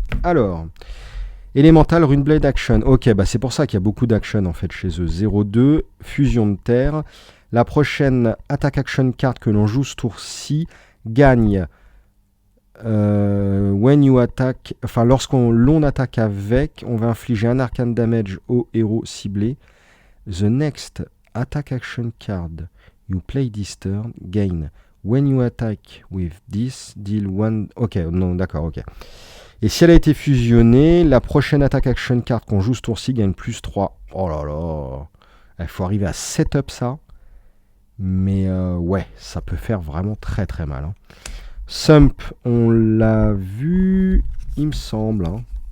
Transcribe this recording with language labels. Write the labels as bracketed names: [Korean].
[French] Alors, Elemental Runeblade Action. Ok, bah c'est pour ça qu'il y a beaucoup d'action en fait chez eux. 0-2, fusion de terre. La prochaine attaque action card que l'on joue ce tour-ci gagne [English] when you attack, [French] enfin l'on attaque avec, on va infliger un arcane damage au héros ciblé. [English] The next attack action card you play this turn gain when you attack with this deal one. [French] Ok, non, d'accord, ok. Et si elle a été fusionnée, la prochaine attaque action card qu'on joue ce tour-ci gagne plus 3. Oh là là, il faut arriver à setup ça. Mais ouais, ça peut faire vraiment très très mal. Hein. Sump, on l'a vu, il me semble. Hein.